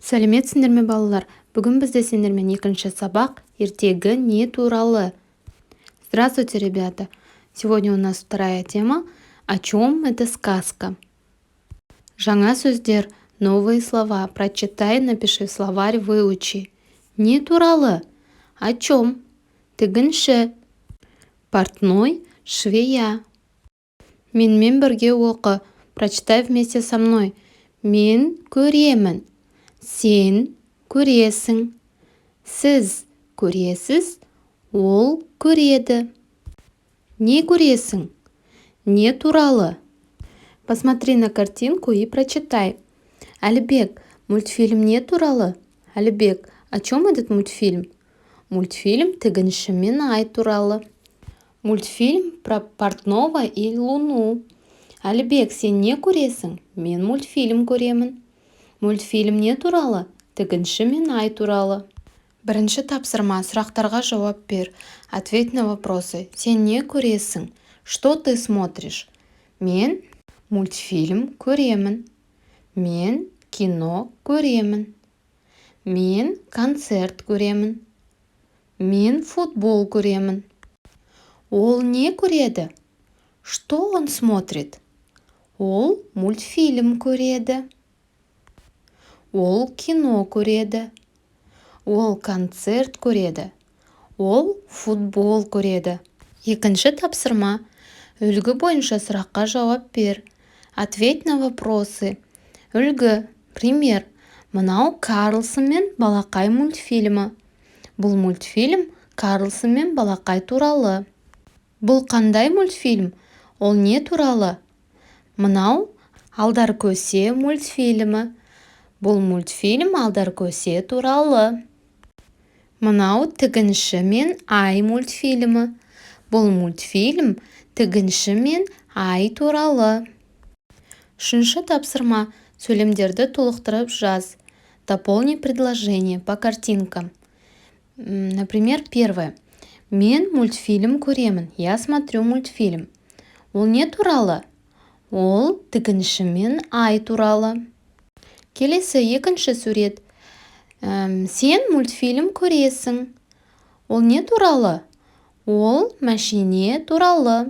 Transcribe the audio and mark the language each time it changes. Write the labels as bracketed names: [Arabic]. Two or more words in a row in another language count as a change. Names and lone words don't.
[Kazakh] Сәлеметсіңдер ме балалар? Бүгін бізде сендермен екінші сабақ ертегі не туралы? [Russian] Здравствуйте, ребята! Сегодня у нас вторая тема «О чем эта сказка?». [Kazakh] Жаңа сөздер, [Russian] новые слова. Прочитай, напиши в словарь, выучи. [Kazakh] Не туралы. [Russian] О чем? [Kazakh] Тігінші. [Russian] Портной, швея. [Kazakh] Менімен бірге оқы. [Russian] Прочитай вместе со мной. [Kazakh] Мен көремін. Сен көресің. Сіз көресіз. Ол көреді. Не көресің? Не туралы. [Russian] Посмотри на картинку и прочитай. [Kazakh] Әлібек, мультфильм не туралы? Әлібек, [Russian] о чем этот мультфильм? [Kazakh] Мультфильм «Тігінші мен ай» туралы. [Russian] Мультфильм про портного и луну. [Kazakh] Әлібек, сен не көресің? Мен мультфильм көремін. Мультфильм не туралы? Тігінші мен ай туралы. Бірінші тапсырма, сұрақтарға жауап бер. [Russian] Ответь на вопросы. [Kazakh] Сен не көресің? [Russian] Что ты смотришь? [Kazakh] Мен мультфильм көремін. Мен кино көремін. Мен концерт көремін. Мен футбол көремін. Ол не көреді? [Russian] Что он смотрит? [Kazakh] Ол мультфильм көреді. Ол кино көреді. Ол концерт көреді. Ол футбол көреді. Екінші тапсырма. Үлгі бойынша сұраққа жауап бер. [Russian] Ответь на вопросы. [Kazakh] Үлгі. Пример. Мынау Карлсон мен Балақай мультфильмі. Бұл мультфильм Карлсон мен Балақай туралы. Бұл қандай мультфильм? Ол не туралы? Мынау Алдар көсе мультфильмі. Бұл мультфильм Алдар көсе туралы. Мынау Тігінші мен ай мультфильмі. Бұл мультфильм Тігінші мен ай туралы. Үшінші тапсырма. Сөйлемдерді толықтырып жаз. [Russian] Дополни предложение по картинкам. Например, первое. [Kazakh] Мен мультфильм көремін. [Russian] Я смотрю мультфильм. [Kazakh] Ол не туралы? Ол Тігінші мен ай туралы. Келесі екінші сурет. Сен мультфильм көресің. Ол не туралы? Ол машине туралы.